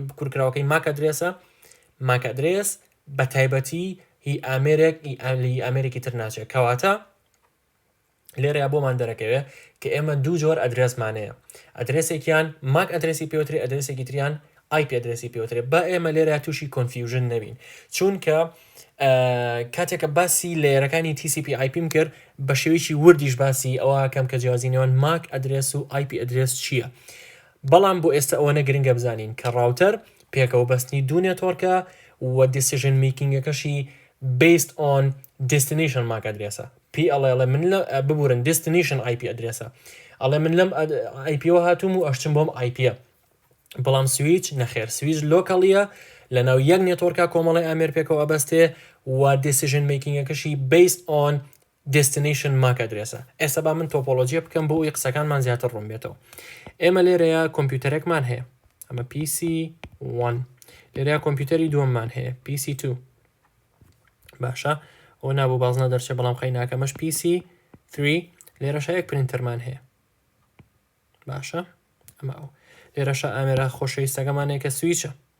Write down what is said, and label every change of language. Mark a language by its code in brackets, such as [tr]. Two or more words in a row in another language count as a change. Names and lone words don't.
[ckb] کوورکراوەکەی [en] MAC address MAC address [ckb] بە تایبەتی هی ئامێرێک ئامێرێکی تر ناچێت کەواتە لێرەیە بۆمان دەرەکەوێت کە ئێمە دوو جۆر ئەدرێسمانەیە ئەدرێسێکیان [en] MAC address [ckb] پێوتری ئەدرێسێکی تریان [en] IP address [ckb] پێوترێ بە ئێمە لێرە تووشی کۆنفیوژن نەبین چونکە کاتێکە باسی لێرەکانی [en] TCP IPم [ckb] کرد بە شێوەیەکی وردیش باسی ئەوە کەم کە جیازی نێوان [en] MAC address [ckb] و [en] IP address [ckb] چییە بەڵام بۆ ئێستا ئەوە نەگرنگە بزانین کە ڕاوتەر پێکەوە بەستنی دوو نێتۆرکە و [en] decision making based on destination MAC address [ckb] پێی ئەڵێ من لە ببورن [en] destination IP ئەدرێسە [ckb] ئەڵێ من لەم آیپیەوە هاتووم و ئەشتم بۆم آیپیە بەڵام سویچ نەخێر سویچ لۆکەڵیە لە ناو یەک نێتۆرکە کۆمەڵی ئامێر پێکەوە بەستێ و [en] decision making based on destination MAC address [ckb] ئێستا با من تۆپۆلۆجیە بکەم بۆ ئەوی قسەکانمان زیاتر ڕوون بێتەوە ئێمە لێرەیە کۆمپیوتەرێکمان هەیە ئەمە PC1 لێرەیە کۆمپیوتەری دووەممان هەیە PC2 باشە ئەو نابوو بازنە دەرچێ بەڵام خەی ناکەمەش PC3 لێرەشە یەک پرینتەرمان هەیە باشە ئەمە ئەو لێرەشە ئامێرە خۆشەویستەکەمانەیە کە سویچە